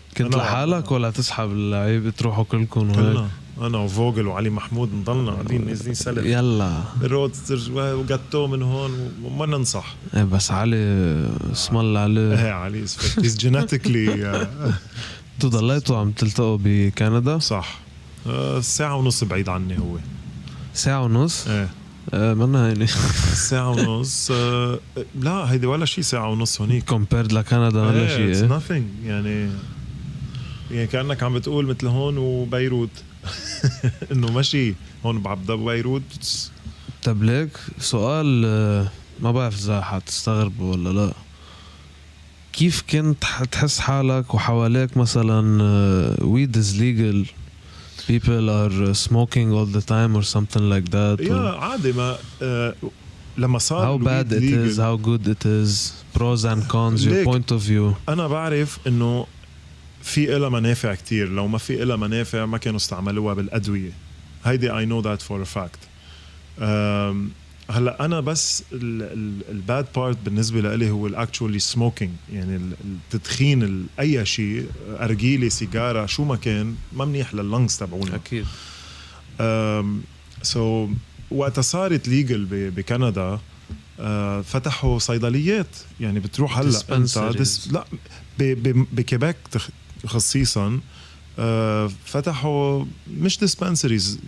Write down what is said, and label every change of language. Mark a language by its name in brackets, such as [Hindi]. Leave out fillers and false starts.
[Arabic] كنت لحالك ولا تسحب اللعيبه تروحوا كلكم وهيك؟ انا وفوغل وعلي محمود نضلنا قاعدين نازلين سلف يلا الرودستر وجاتو من هون وما ننصح. بس علي اسم الله عليه. [English] Ali is genetically [Arabic] ضليتوا عم تلتقوا بكندا؟ صح. ساعة ونص بعيد عني هو. ساعة ونص؟ منا هيني ساعة ونص. لا هيدي ولا شيء ساعة ونص هونيك [English] compared [Arabic] لكندا ولا شيء. [English] it's nothing [Arabic] يعني كأنك عم بتقول مثل هون وبيروت انه ماشي هون بعبدا بيروت. طب ليك سؤال ما بعرف اذا حتستغربوا ولا لا. كيف كنت تحس حالك وحواليك مثلا [English] weed is legal, people are smoking all the time or something like that? [Arabic] عادي ما لما صار [English] how bad it is, how good it is, pros and cons, your point of view. [Arabic] أنا بعرف إنه في إلها منافع كتير. لو ما في إلها منافع ما كانوا استعملوها بالأدوية. هيدي [English] I know that for a fact. [Arabic] هلا أنا بس الباد بارت بالنسبة لي هو [English] actually smoking [Arabic] يعني التدخين أي شيء أرجيلة سيجارة شو ما كان ما منيح لللنجز تبعونا أكيد. [English] so [Arabic] وقت صارت ليجل بكندا فتحوا صيدليات يعني بتروح هلا لا بكيبك خصيصا فتحوا مش ديسبنسريز.